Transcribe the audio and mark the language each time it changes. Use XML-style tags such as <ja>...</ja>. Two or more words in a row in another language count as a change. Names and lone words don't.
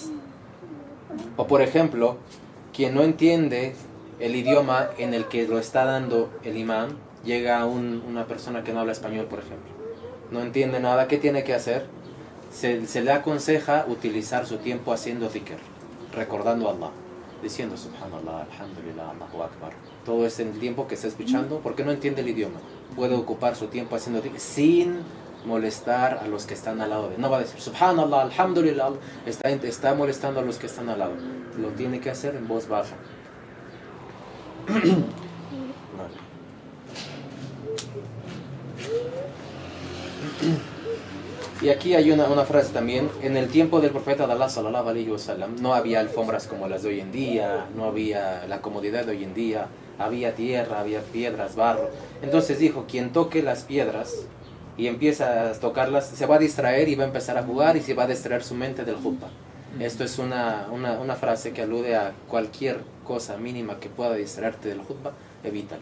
<es>O por ejemplo, quien no entiende el idioma en el que lo está dando el imam, llega una persona que no habla español, por ejemplo, no entiende nada, ¿qué tiene que hacer? Se le aconseja utilizar su tiempo haciendo dhikr, recordando a Allah, diciendo</es> <ar>سبحان الله، الحمد لله، الله أكبر.</ar> <es>Todo es en el tiempo que está escuchando, porque no entiende el idioma. Puede ocupar su tiempo haciendo dhikr sin molestar a los que están al lado de él. No va a decir</es> <ar>سبحان الله، الحمد لله,</ar> <es>está molestando a los que están al lado. Lo tiene que hacer en voz baja. Vale. Y aquí hay una frase también. En el tiempo del profeta de Allah</es> <ar>صلى الله عليه وسلم</ar> <es>no había alfombras como las de hoy en día, no había la comodidad de hoy en día, había tierra, había piedras, barro. Entonces dijo, quien toque las piedras y empieza a tocarlas, se va a distraer y va a empezar a jugar y se va a distraer su mente del khutbah. Esto es una frase que alude a cualquier cosa mínima que pueda distraerte del khutbah, evítala.</es>